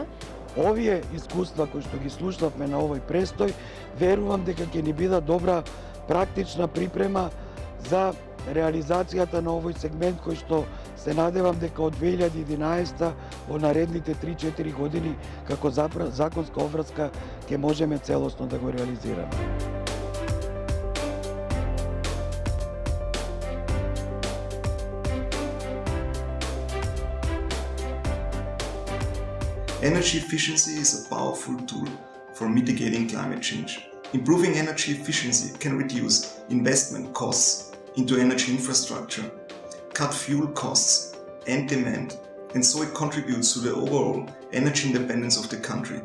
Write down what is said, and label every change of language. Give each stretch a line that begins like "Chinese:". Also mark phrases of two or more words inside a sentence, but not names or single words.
Macedonian: Овие искуства кои што ги слушнавме на овој престој, верувам дека ќе ни бидат добра практична припрема за реализацијата на овој сегмент кој што се надевам дека од 2011 во наредните 3-4 години како законска обврска ќе можеме целосно да го реализираме.
English: Energy efficiency is a powerful tool for mitigating climate change. Improving energy efficiency can reduce investment costs into energy infrastructure, cut fuel costs and demand, and so it contributes to the overall energy independence of the country.